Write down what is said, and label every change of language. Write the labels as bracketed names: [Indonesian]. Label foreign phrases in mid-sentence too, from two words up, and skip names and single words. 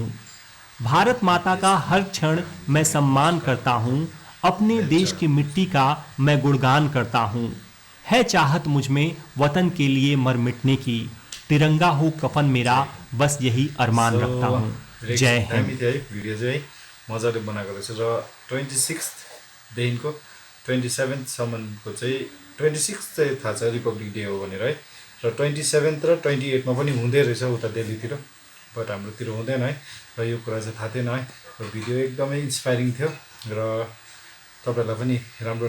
[Hindi] भारत माता का हर क्षण मैं सम्मान करता हूं। अपने देश की मिट्टी का मैं गुणगान करता हूं। है चाहत मुझ में वतन के लिए मर मिटने की। तिरंगा हो कफन मेरा, बस यही अरमान रखता हूं। जय हिंद। [Nepali] दामी थियो है भिडियो चाहिँ है मजाले बनाएको रहेछ र 26देखिको 27सम्मको चाहिँ 26 चाहिँ थाहा छ रिपब्लिक डे हो भनेर है र 27 र 28मा पनि हुँदै रहेछ उता दिल्लीतिर बट हाम्रोतिर हुँदैन है र यो कुरा चाहिँ थाहा थिएन है र भिडियो एकदमै इन्सपाइरिङ थियो र तपाईँहरूलाई पनि राम्रो